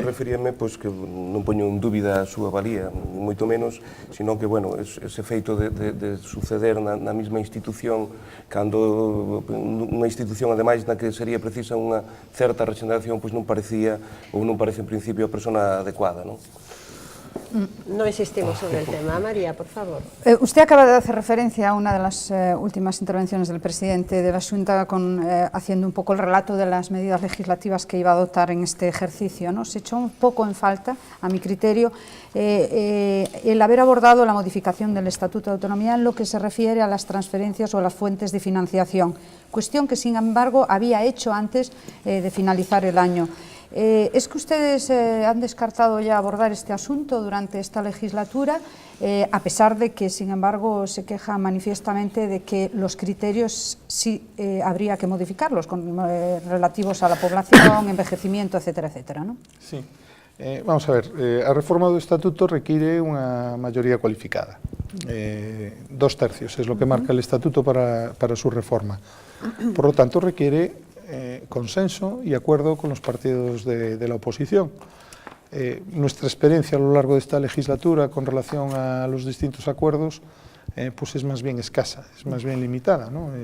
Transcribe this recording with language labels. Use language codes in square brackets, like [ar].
[gl] referíame, pois, que non poño en dúbida a súa valía, moito menos, sino que, bueno, ese feito de suceder na mesma institución, cando unha institución, ademais, na que sería precisa unha certa regeneración, pois non parecía, ou non parece en principio a persona adecuada, non? [es] No insistimos sobre el tema. María, por favor. Usted acaba de hacer referencia a una de las últimas intervenciones del presidente de la Xunta haciendo un poco el relato de las medidas legislativas que iba a adoptar en este ejercicio, ¿no? Se echó un poco en falta, a mi criterio, el haber abordado la modificación del Estatuto de Autonomía en lo que se refiere a las transferencias o a las fuentes de financiación, cuestión que, sin embargo, había hecho antes de finalizar el año. ¿Es que ustedes han descartado ya abordar este asunto durante esta legislatura, a pesar de que, sin embargo, se queja manifiestamente de que los criterios sí habría que modificarlos, relativos a la población, envejecimiento, etcétera, etcétera, ¿no? Sí. [gl] Vamos a ver, a reforma do Estatuto require unha maioría cualificada. [es] 2 tercios es lo que marca el Estatuto para su reforma. Por lo tanto, requiere consenso y acuerdo con los partidos de la oposición. Nuestra experiencia a lo largo de esta legislatura con relación a los distintos acuerdos pues es más bien escasa, es más bien limitada, ¿no?